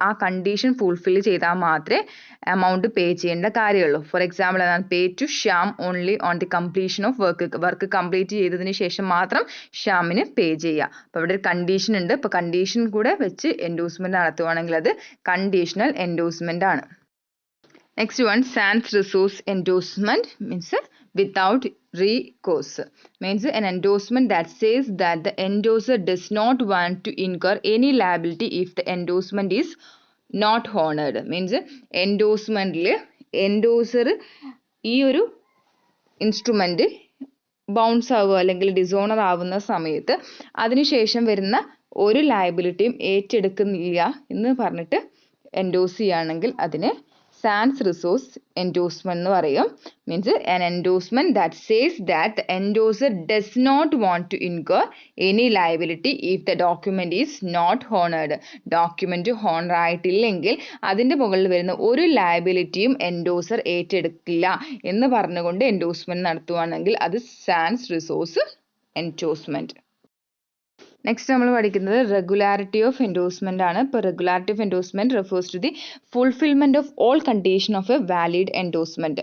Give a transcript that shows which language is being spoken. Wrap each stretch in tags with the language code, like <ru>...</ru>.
<ml>ആ condition fulfil ചെയ്താൽ മാത്രമേ എമൗണ്ട് പേ ചെയ്യേണ്ട കാര്യമുള്ളൂ. ഫോർ എക്സാമ്പിൾ എന്താണ്?</ml> <en>pay to Shyam only on the completion of work</en> <ml>complete ചെയ്തതിന് ശേഷം മാത്രം ശ്യാമിന് പേ ചെയ്യുക. അപ്പോൾ അവിടെ ഒരു കണ്ടീഷൻ ഉണ്ട്. അപ്പോൾ കണ്ടീഷൻ കൂടെ വെച്ച് എൻഡോഴ്സ്മെന്റ് നടത്തുവാണെങ്കിൽ അത് കണ്ടീഷണൽ എൻഡോഴ്സ്മെന്റ് ആണ്.</ml> <en>Next one sans resource endorsement means without recourse. Means an endorsement that says that the endorser does not want to incur any liability if the endorsement is not honored.</en> <ml>Means endorsementൽ endorser ഈ ഒരു instrument bounce ആവുക അല്ലെങ്കിൽ dishonour ആവുന്ന സമയത്ത് അതിനുശേഷം വരുന്ന ഒരു ലയബിലിറ്റിയും ഏറ്റെടുക്കുന്നില്ല എന്ന് പറഞ്ഞിട്ട് എൻഡോസ് ചെയ്യുകയാണെങ്കിൽ അതിനെ sans resource endorsement എന്ന് പറയും.</ml> <en>Means an endorsement that says that the endorser does not want to incur any liability if the document is not honored.</en> <ml>Document honour ആയിട്ടില്ലെങ്കിൽ അതിന്റെ മുകളിൽ വരുന്ന ഒരു ലയബിലിറ്റിയും എൻഡോസർ ഏറ്റെടുക്കില്ല എന്ന് പറഞ്ഞുകൊണ്ട് എൻഡോഴ്സ്മെന്റ് നടത്തുവാണെങ്കിൽ അത് sans resource endorsement. നെക്സ്റ്റ് നമ്മൾ പഠിക്കുന്നത് റെഗുലാരിറ്റി ഓഫ് എൻഡോഴ്സ്മെന്റ് ആണ്.</ml> <en>ഇപ്പോൾ regularity of endorsement refers to the fulfilment of all condition of a valid endorsement.</en>